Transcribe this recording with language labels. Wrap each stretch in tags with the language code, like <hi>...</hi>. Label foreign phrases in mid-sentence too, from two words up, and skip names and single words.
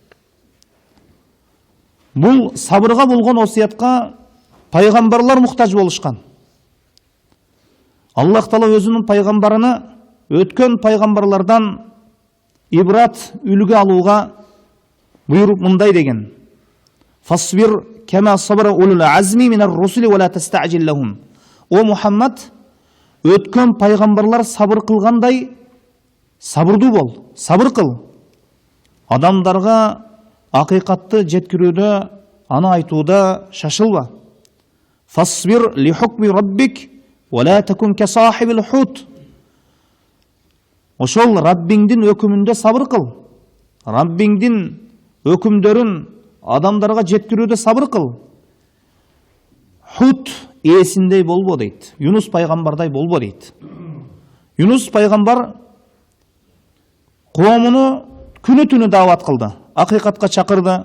<ky>Бул сабырга болгон осиятка пайгамбарлар муктаж болушкан. Аллах Таала өзүнүн пайгамбарыны өткөн пайгамбарлардан ибрат үлгү алууга буйруп мындай деген:</ky> <ar>فاصبر كما صبر أولو العزم من الرسل ولا تستعجل لهم.</ar> <ky>О Мухаммад, өткөн пайгамбарлар сабыр кылгандай сабырдуу бол, сабыр кыл. Адамдарга акыйкатты жеткирүүдө, аны айтууда шашылба.</ky> <ar>فاصبر لحكم ربك ولا تكن كصاحب الحوت.</ar> <ky>Ошол Раббиңдин өкүмүндө сабыр кыл. Раббиңдин өкүмдөрүн адамдарга жеткирүүдө сабыр кыл. Хут ээсиндей болбо дейт. Юнус пайгамбардай болбо дейт. Юнус пайгамбар коомуну күнү түнү дават кылды, акыйкатка чакырды.</ky>